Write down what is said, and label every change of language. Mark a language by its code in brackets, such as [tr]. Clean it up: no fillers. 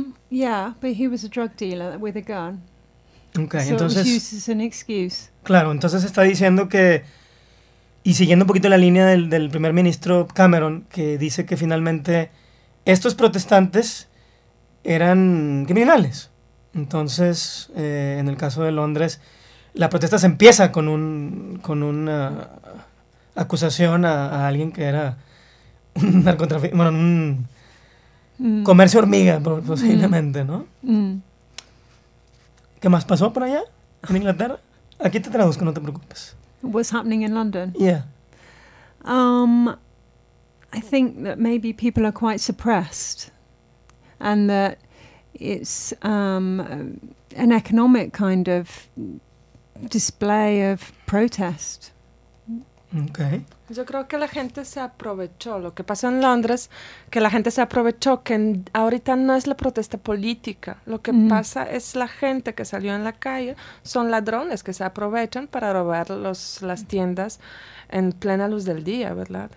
[en] Yeah, but he was a drug dealer with a gun. Okay, so [es] entonces, [en] it was used as an excuse. [es] Claro, entonces está diciendo que, y siguiendo un poquito la línea del primer ministro Cameron, que dice que finalmente estos protestantes eran criminales. Entonces, en el caso de Londres, la protesta se empieza con una acusación a alguien que era un narcotráfico, bueno, un comercio hormiga, posiblemente, ¿no? ¿Qué más pasó por allá, en Inglaterra? Aquí te traduzco, no te preocupes. [en] What's happening in London? Yeah. I think that maybe people are quite suppressed and that it's an economic kind of display of protest. Okay. [es] Yo creo que la gente se aprovechó, lo que pasó en Londres, que la gente se aprovechó, que ahorita no es la protesta política, lo que pasa es la gente que salió en la calle, son ladrones que se aprovechan para robar las tiendas en plena luz del día, ¿verdad?